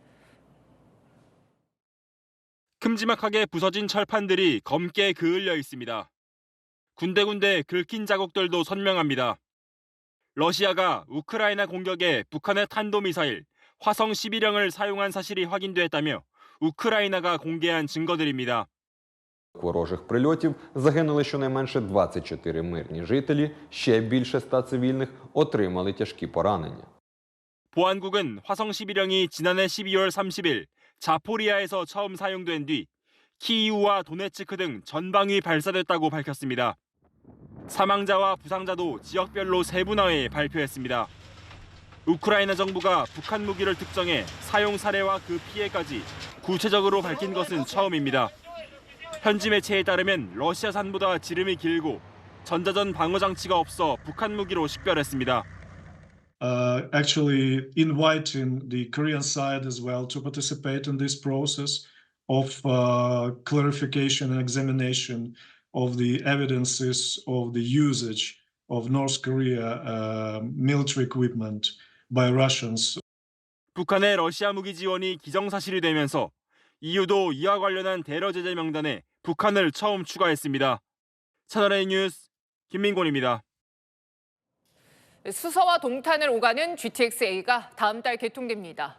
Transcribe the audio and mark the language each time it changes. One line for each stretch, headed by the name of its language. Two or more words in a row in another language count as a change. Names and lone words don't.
Korean: 큼지막하게 부서진 철판들이 검게 그을려 있습니다. 군데군데 긁힌 자국들도 선명합니다. 러시아가 우크라이나 공격에 북한의 탄도미사일 화성 11형을 사용한 사실이 확인됐다며 우크라이나가 공개한 증거들입니다.
Ukrainian: Ворожих прильотів загинули щонайменше 24 мирні жителі, ще більше 100 цивільних отримали тяжкі поранення.
Korean: 보안국은 화성 11형이 지난해 12월 30일 자포리아에서 처음 사용된 뒤 키이우와 도네츠크 등 전방위 발사됐다고 밝혔습니다. 사망자와 부상자도 지역별로 세분화해 발표했습니다. 우크라이나 정부가 북한 무기를 특정해 사용 사례와 그 피해까지 구체적으로 밝힌 것은 처음입니다. 현지 매체에 따르면 러시아산보다 지름이 길고 전자전 방어 장치가 없어 북한 무기로 식별했습니다.
English: Actually inviting the Korean side as well to participate in this process of clarification and examination of the evidences of the usage of North Korea military equipment by Russians.
Korean: 북한의 러시아 무기 지원이 기정사실이 되면서 EU도 이와 관련한 대러 제재 명단에 북한을 처음 추가했습니다. 채널A 뉴스 김민곤입니다. 수서와 동탄을 오가는 GTX-A가 다음 달 개통됩니다.